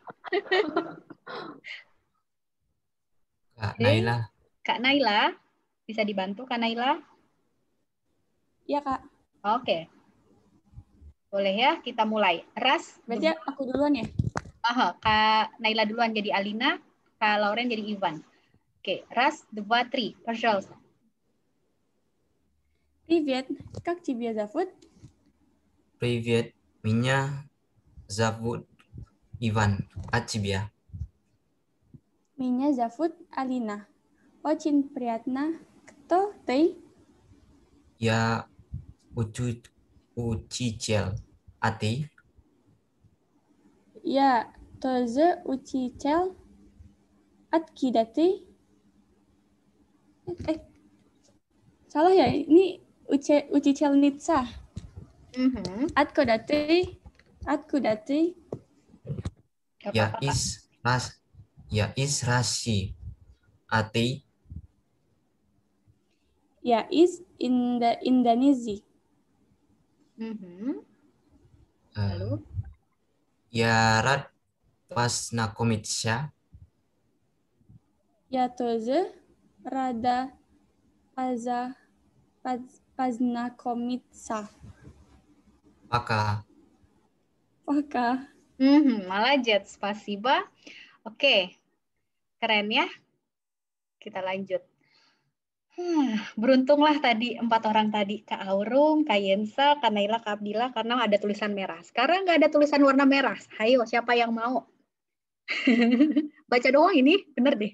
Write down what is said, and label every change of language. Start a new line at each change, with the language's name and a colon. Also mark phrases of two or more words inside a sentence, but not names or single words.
Indonesian: Kak Naila. Kak Naila, bisa dibantu Kak Naila? Iya, Kak. Oke. Boleh ya, kita mulai. Ras. Berarti aku duluan ya? Kak Naila duluan jadi Alina, Kak Lauren jadi Ivan. Oke,
Russian: раз, два, три, пожалуйста. Привет, как тебя зовут? Привет, меня зовут Иван. А тебя? Меня зовут Алина. Очень приятно. Кто ты? Я учитель. А ты? Я тоже учитель. Откуда ты?
Indonesian: Salah ya?
Russian: Ini учительница. Откуда ты? Откуда ты? Я из России. А ты? Я из Индонезии.
Indonesian: Lalu?
Russian: Я рад познакомиться. Ya тоже rada познакомиться. Пока. Пока. Молодец, спасибо.
Indonesian: Oke, keren ya. Kita lanjut. Beruntunglah tadi 4 orang tadi, Kak Aurung, Kak Yensa, Kak Naila, Kak Abdillah, karena ada tulisan merah. Sekarang nggak ada tulisan warna merah. Ayo, siapa yang mau? Baca doang ini, bener deh.